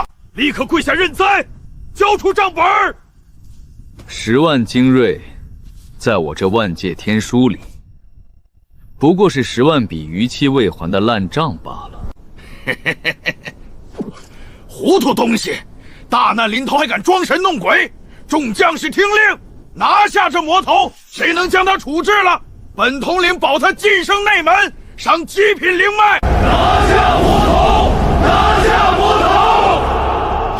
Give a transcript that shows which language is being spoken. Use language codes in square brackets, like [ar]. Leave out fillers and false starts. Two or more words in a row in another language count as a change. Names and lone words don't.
[zh] 立刻跪下認栽，交出賬本。 10萬精銳，在我這萬界天書裡，不過是10萬筆逾期未還的爛賬罷了。糊塗東西，大難臨頭還敢裝神弄鬼！众将士听令，拿下这魔头！谁能将他处置了，本统领保他晋升内门，赏极品灵脉。拿下魔头！拿下魔头！